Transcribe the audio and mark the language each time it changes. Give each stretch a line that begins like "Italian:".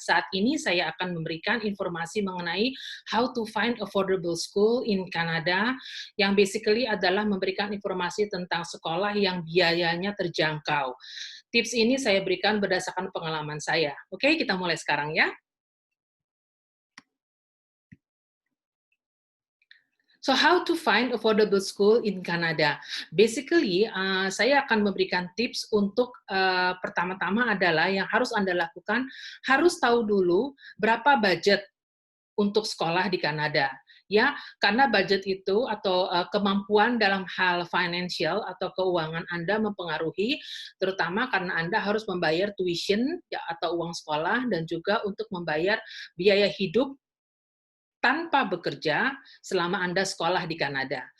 Indonesian: Saat ini saya akan memberikan informasi mengenai
English: how to find affordable school in Canada,
Indonesian: yang basically adalah memberikan informasi tentang sekolah yang biayanya terjangkau. Tips ini saya berikan berdasarkan pengalaman saya. Oke, kita mulai sekarang ya.
English: So, how to find affordable school in Canada?
Indonesian: Basically, saya akan memberikan tips untuk pertama-tama adalah yang harus Anda lakukan, harus tahu dulu berapa budget untuk sekolah di Kanada. Ya, karena budget itu atau kemampuan dalam hal financial atau keuangan Anda mempengaruhi, terutama karena Anda harus membayar tuition ya, atau uang sekolah dan juga untuk membayar biaya hidup tanpa bekerja selama Anda sekolah di Kanada.